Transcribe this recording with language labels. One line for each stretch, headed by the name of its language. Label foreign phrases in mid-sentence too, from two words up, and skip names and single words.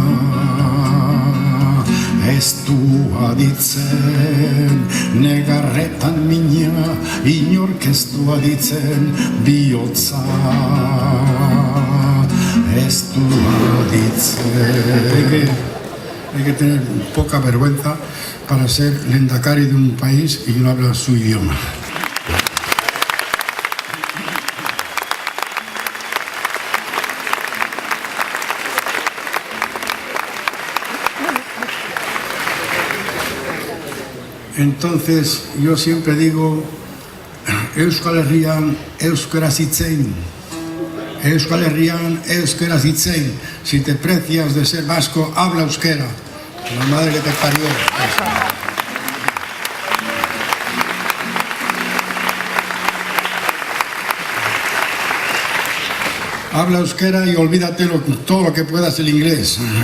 Basque: Ez du aditzen, negarretan mina, inorkeztu aditzen bihotza. Ez du aditzen.
Spanish: Hay que tener poca vergüenza para ser lehendakari de un país y no hablar su idioma. Entonces, yo siempre digo,
Basque: Euskal Herrian euskaraz hitz egin. Euskal Herrian euskaraz hitz egin.
Spanish: Si te precias de ser vasco, habla euskera. La madre que te parió. Habla euskera y olvídate todo lo que puedas el inglés.